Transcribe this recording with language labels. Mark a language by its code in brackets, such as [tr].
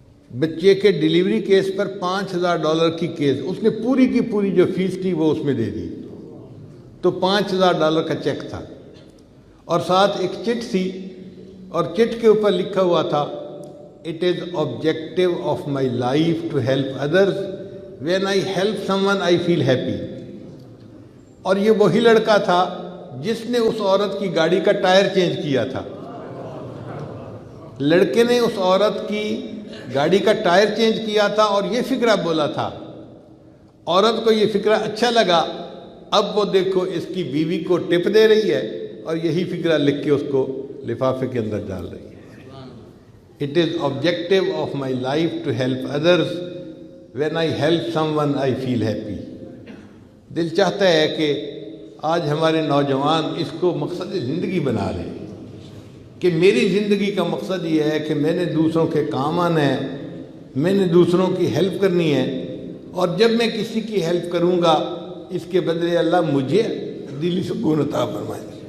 [ur] بچے کے delivery case پر $5000 کی کیس، اس نے پوری کی پوری جو فیس تھی وہ اس میں دے دی، تو $5000 کا چیک تھا، اور ساتھ ایک چٹ تھی، اور چٹ کے اوپر لکھا ہوا تھا [en] "It is objective of my life to help others. When I help someone I feel happy." [ur] اور یہ وہی لڑکا تھا جس نے اس عورت کی گاڑی کا ٹائر چینج کیا تھا۔ لڑکے نے اس عورت کی گاڑی کا ٹائر چینج کیا تھا اور یہ فکرہ بولا تھا۔ عورت کو یہ فکرہ اچھا لگا، اب وہ دیکھو اس کی بیوی کو ٹپ دے رہی ہے اور یہی فکرہ لکھ کے اس کو لفافے کے اندر ڈال رہی ہے۔ [en] "It is objective of my life to help others. When I help someone I feel happy." [ur] دل چاہتا ہے کہ آج ہمارے نوجوان اس کو مقصد زندگی بنا لیں کہ میری زندگی کا مقصد یہ ہے کہ میں نے دوسروں کے کام آنا ہے، میں نے دوسروں کی ہیلپ کرنی ہے، اور جب میں کسی کی ہیلپ کروں گا اس کے بدلے اللہ مجھے دلی سکون عطا فرمائے۔